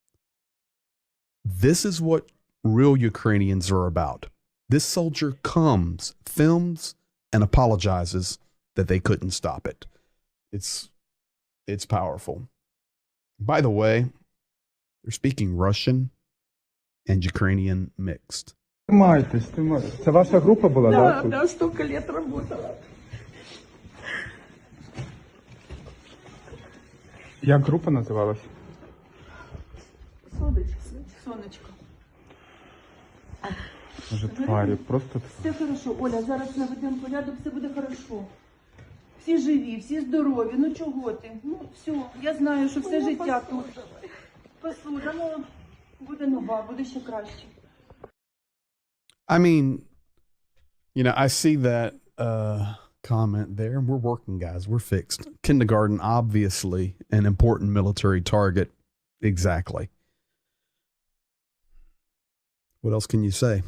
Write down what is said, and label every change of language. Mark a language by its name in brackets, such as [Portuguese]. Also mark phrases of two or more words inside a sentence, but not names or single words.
[English] This is what real Ukrainians are about. This soldier comes, films, and apologizes that they couldn't stop it. It's powerful. By the way, they're speaking Russian and Ukrainian mixed. [Ukrainian] Тримайтесь. Це ваша група була, [Russian] Да, [Ukrainian] так? [Russian] да, столько лет работала. [Ukrainian] Як група називалась? Сонечко. Може, тварі, просто [Russian] Все хорошо, [Ukrainian] Оля, зараз наведемо порядок, все буде хорошо. Всі живі, всі здорові, ну чого ти? Ну все, я знаю, що все життя тут. Посуда, ну, буде нова, буде ще краще. [English] I mean, you know, I see that comment there, and we're working, guys. We're fixed. Kindergarten, obviously, an important military target. Exactly. What else can you say?